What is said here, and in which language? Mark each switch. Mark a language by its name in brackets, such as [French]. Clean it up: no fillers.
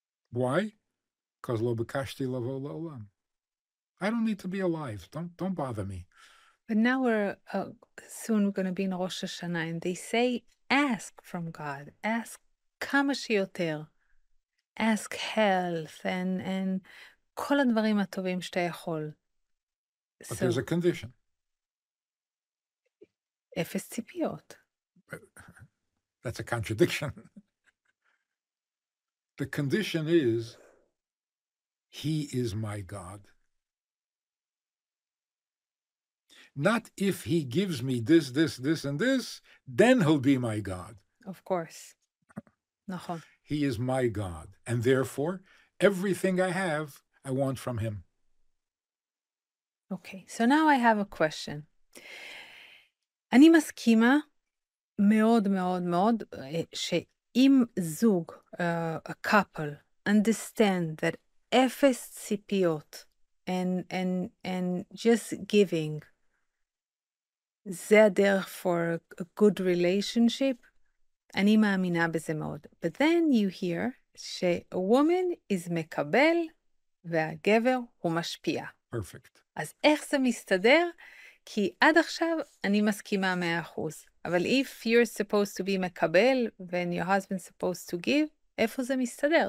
[English] Why? Because [Hebrew] lo b'kashti lavo la'olam. [English] I don't need to be alive. Don't bother me. But now we're soon going to be in Rosh Hashanah, and they say, ask from God. Ask [Hebrew] kama shiyoter. [English] Ask health and [Hebrew] כל הדברים הטובים שאתה יכול. [English] But there's a condition. [Hebrew] אפס ציפיות. [English] That's a contradiction. The condition is, He is my God. Not if He gives me this, and this, then He'll be my God. Of course. [Hebrew] נכון. [English] He is my God. And therefore, everything I have, I want from Him. Okay, so now I have a question. [Hebrew] אני מסכימה מאוד מאוד מאוד שאם זוג, [English] a couple, understand that [Hebrew] אפס ציפיות [English] and just giving, [Hebrew] זה הדרך [English] for a good relationship, [Hebrew] אני מאמינה בזה מאוד. [English] But then you hear ש-a woman is מקבל [Hebrew] והגבר הוא משפיע. [English] Perfect. [Hebrew] אז איך זה מסתדר? כי עד עכשיו אני מסכימה 100%. אבל [English] if you're supposed to be מקבל, when your husband's supposed to give, [Hebrew] איפה זה מסתדר?